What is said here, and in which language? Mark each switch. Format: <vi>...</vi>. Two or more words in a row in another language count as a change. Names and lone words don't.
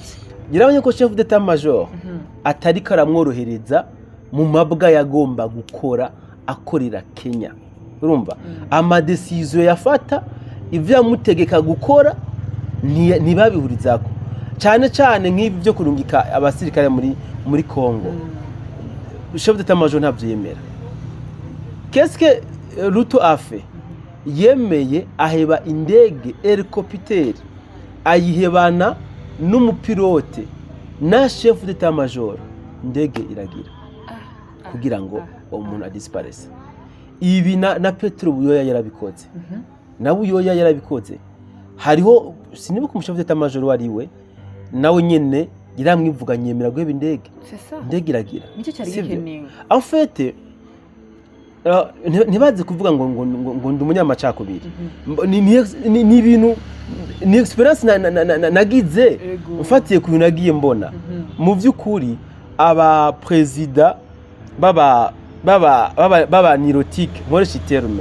<rn>Yarabonye ko</rn> <fr>chef d'état major</fr> <rn>atari karamworohereza mu mabwa yagomba gukora akorera Kenya. Urumva ama decision yafata ivyo yamutegeka gukora ntibabihurizako cyane nk'ibi byo kurungika abasirikare muri Kongo.</rn> <fr>Chef d'état major</fr> <rn>ntabyo yemera.</rn> <fr>Qu'est-ce que Ruto a fait?</fr> <rn>Yemeye aheba indege helicopter ayihebana n'umupilote na</rn> <fr>chef d'état major</fr> <rn>indege iragira kugira ngo umuntu adisparese. Ibi na Petro Buyoya yarabikoze. Na Buyoya yarabikoze. Hariho sinibuka umu</rn> <fr>chef d'état major</fr> <rn>wariwe nawe nyene iramwivuga nyemera guheba indege. Indege iragira. Nicyo cyari gikenewe.</rn> <fr>En fait</fr> <rn>ntibaze kuvuga ngo ndi umunyamacakubiri. Ni ibintu ni experience nagize mfatiye ku bintu nagiye mbona. Mu by'ukuri aba president baba neurotique nkoresha terme.</rn>